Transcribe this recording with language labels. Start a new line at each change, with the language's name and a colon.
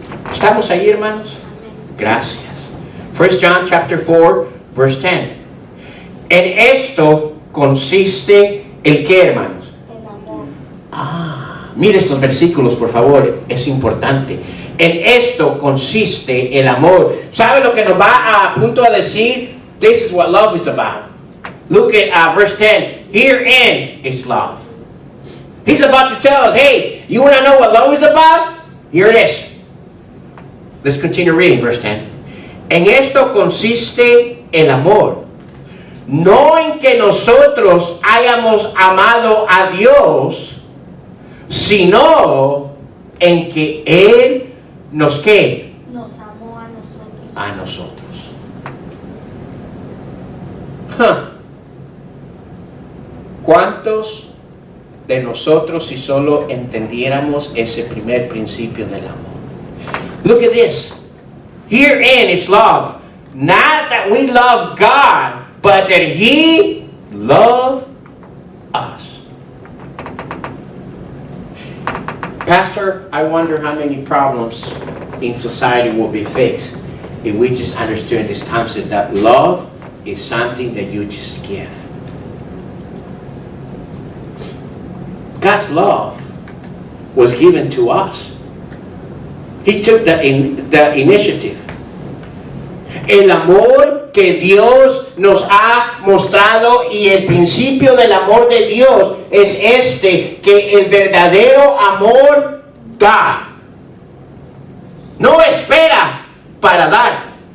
Spanish: ¿Estamos ahí, hermanos? Gracias.
English: 1 John chapter 4, verse 10.
Spanish: En esto consiste el qué, hermanos. El amor. Mire estos versículos, por favor, es importante. En esto consiste el amor. ¿Sabe lo que nos va a punto a decir?
English: This is what love is about. Look at verse 10. Herein is love. He's about to tell us, hey, you want to know what love is about? Here it is. Let's continue reading verse 10.
Spanish: En esto consiste el amor. No en que nosotros hayamos amado a Dios, sino en que Él nos ¿qué? Nos amó a nosotros. A nosotros. ¿Cuántos de nosotros si solo entendiéramos ese primer principio del amor?
English: Look at this. Herein is love. Not that we love God, but that He loved us. Pastor, I wonder how many problems in society will be fixed if we just understood this concept that love is something that you just give. God's love was given to us. He took the initiative.
Spanish: El amor que Dios nos ha mostrado y el principio del amor de Dios es este, que el verdadero amor da. No espera para dar.